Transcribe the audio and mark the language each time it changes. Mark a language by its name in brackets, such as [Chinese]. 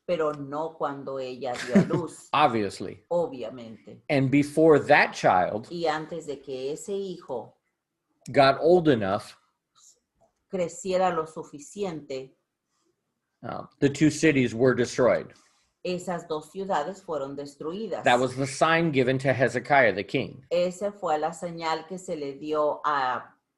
[Spanish] pero no cuando ella dio a luz, [English] obviously. [Spanish] obviamente. [English] And before that child [Spanish] Y antes de que ese hijo [English] got old enough, [Spanish] creciera lo suficiente, [English] the 2 cities were destroyed. [Spanish] esas 2 ciudades fueron destruidas. [English] That was the sign given to Hezekiah, the king. [Spanish] Esa fue la señal que se le dio a